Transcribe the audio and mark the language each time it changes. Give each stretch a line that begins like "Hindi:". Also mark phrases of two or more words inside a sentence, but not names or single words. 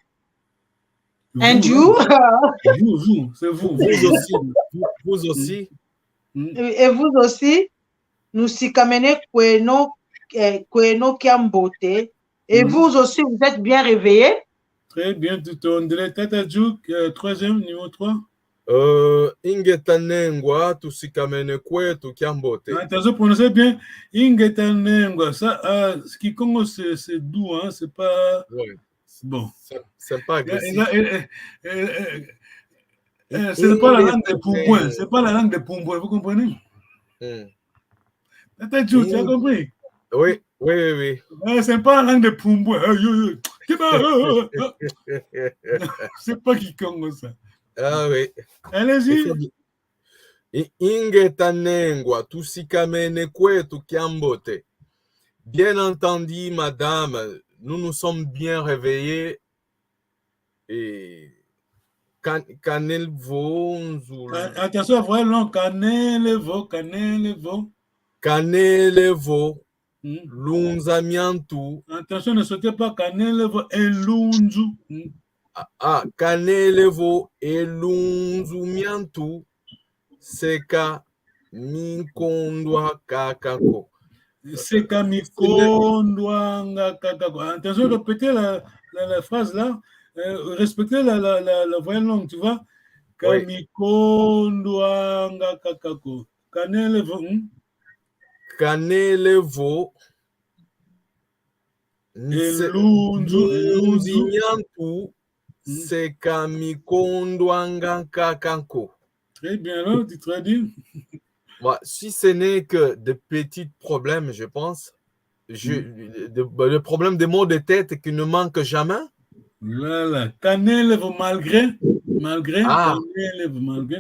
French: Vous, c'est vous. Vous aussi. Et vous aussi, nous
Kongo: sikamene Kweno Kiambote.
French: Et vous aussi, vous êtes bien réveillés. Très bien, tout on dirait Tata Juk, troisième, numéro 3.
Kongo: Ingetanengwa tusikamene kwetu Kiambote.
French: Attention, prononcez bien Ingetanengwa. Ça, ce qui Congo, c'est doux, hein, c'est pas. Ouais. Bon. C'est pas agressif. C'est pas la langue des Poumbouins. C'est pas la langue des Poumbouins, vous comprenez? Tata Juk, tu as compris? Oui. C'est pas la langue des Poumbouins. C'est pas qui Congo, ça. Ah oui. Allez-y.
Kongo: Ingetanengwa tusikamene kwetu Kiambote.
French: Bien entendu, madame, nous nous sommes bien réveillés. Et attention, voilà long.
Kongo: Canelevo. Canelevo. Lunzamiantu.
French: Attention, ne sautez pas Canelevo et Lunzu.
Kongo: Canelevo et Lunzumiantu. Seka Mikondwa Kakako. Seka Mikondwa Kakako.
French: Attention, répétez la phrase là. Respectez la voyelle longue, tu vois.
Kongo: Kamikondwa Kakako. Canelevo. Lunzumiantu. Seka Mikondwa Kakako.
French: Très bien, là, tu traduis. Si ce n'est que de petits problèmes, je pense. Le problème des maux de tête qui ne manquent jamais. Voilà. Canelevo malgré. Canelevo malgré.